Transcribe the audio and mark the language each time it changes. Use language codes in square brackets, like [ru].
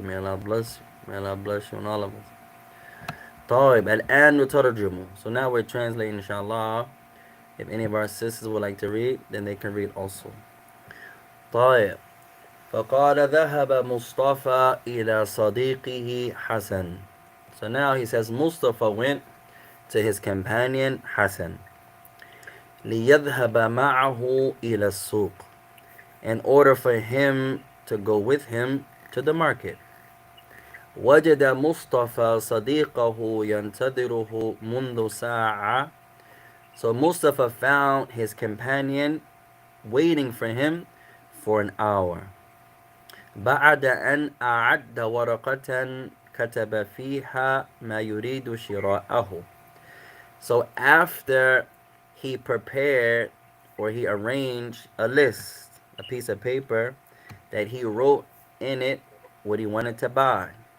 [en] May Allah bless you. May Allah bless you and all of us. [ar] طيب, الآن نترجم. [en] So now we're translating, inshallah. If any of our sisters would like to read, then they can read also. [ar] طيب. فقال ذهب مصطفى إلى صديقه حسن. [en] So now he says Mustafa went to his companion Hassan. [ar] ليذهب معه إلى السوق. [en] In order for him to go with him to the market. [ar] وجد مصطفى صديقه ينتظره منذ ساعة. [en] So Mustafa found his companion waiting for him for an hour. [ar] بعد أن أعد ورقة كتب فيها ما يريد شراءه. [en] So after he prepared or he arranged a list, a piece of paper that he wrote in it what he wanted to buy.